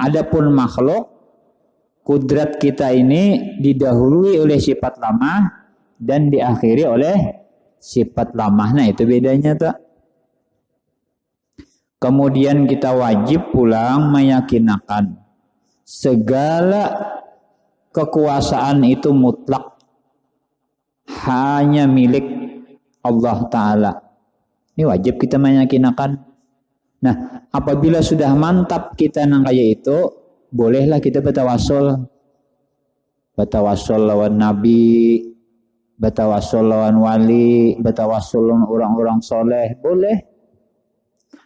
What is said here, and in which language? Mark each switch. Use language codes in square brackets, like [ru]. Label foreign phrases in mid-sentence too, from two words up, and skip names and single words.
[id] Adapun makhluk kudrat kita ini didahului oleh sifat lemah dan diakhiri oleh sifat lemah. Nah itu bedanya tuh. Kemudian kita wajib pulang meyakinakan segala kekuasaan itu mutlak hanya milik Allah Ta'ala. Ini wajib kita meyakinakan. Nah apabila sudah mantap kita nang kaya itu, bolehlah kita bertawassul lawan nabi, bertawassul lawan wali, bertawassul lawan orang-orang soleh, boleh.